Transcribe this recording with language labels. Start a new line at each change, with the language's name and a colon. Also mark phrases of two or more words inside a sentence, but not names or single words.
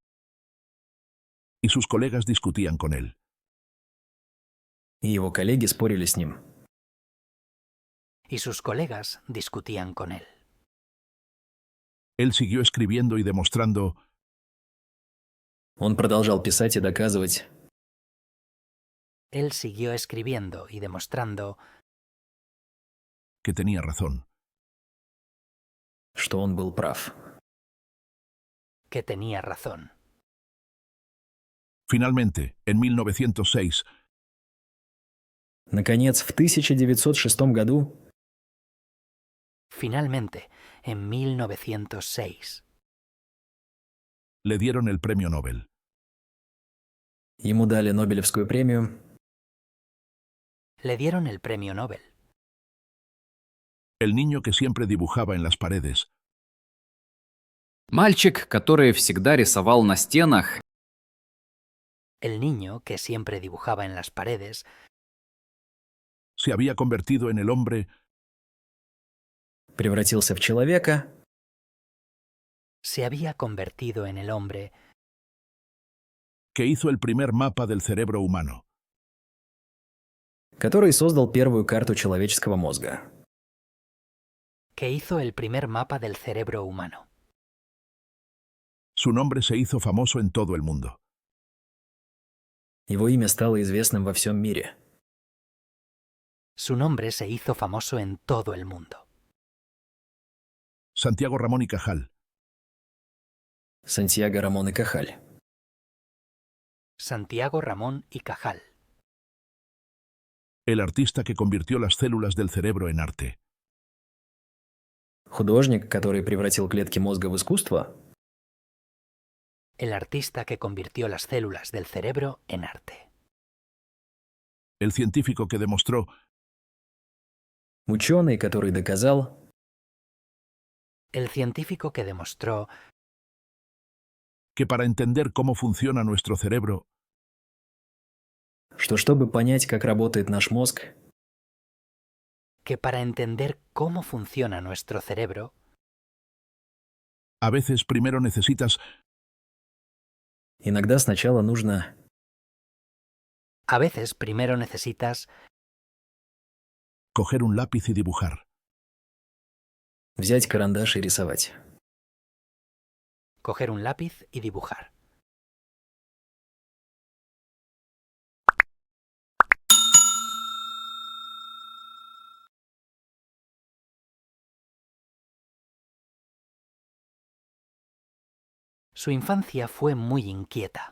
Spanish: y sus colegas discutían con él.
Russian: и его коллеги спорили с ним.
Spanish: y sus colegas discutían con él. Él siguió escribiendo y demostrando
Russian: Он продолжал писать и доказывать,
Spanish: Él siguió escribiendo y demostrando que tenía razón.
Russian: что он был прав.
Spanish: que tenía razón. Finalmente, en 1906,
Russian: Наконец, в 1906 году
Spanish: Finalmente, en 1906, le dieron el premio Nobel.
Russian: ему дали Нобелевскую премию.
Spanish: le dieron el premio Nobel. El niño que siempre dibujaba en las paredes
Russian: Мальчик, который всегда рисовал на стенах,
Spanish: El niño, que siempre dibujaba en las paredes, se había convertido en el hombre
Russian: Превратился в человека,
Spanish: se había convertido en el hombre que hizo el primer mapa del cerebro humano.
Russian: который создал первую карту человеческого мозга.
Spanish: que hizo el primer mapa del cerebro humano. Su nombre se hizo famoso en todo el mundo.
Russian: Его имя стало известным во всем мире.
Spanish: Su nombre se hizo famoso en todo el mundo. Santiago Ramón y Cajal,
Russian: Сантьяго Рамон y Cajal.
Spanish: Santiago Ramón y Cajal, el artista que convirtió las células del cerebro en arte.
Russian: Художник, который превратил клетки мозга в искусство.
Spanish: el artista que convirtió las células del cerebro en arte. El científico que demostró
Russian: Ученый, который доказал,
Spanish: El científico que demostró que para entender cómo funciona nuestro cerebro,
Russian: что чтобы понять, как работает наш мозг,
Spanish: que para entender cómo funciona nuestro cerebro, a veces primero necesitas
Russian: иногда сначала нужно
Spanish: a veces primero necesitas coger un lápiz y dibujar.
Russian: взять карандаш и рисовать.
Spanish: coger un lápiz y dibujar. Su infancia fue muy inquieta.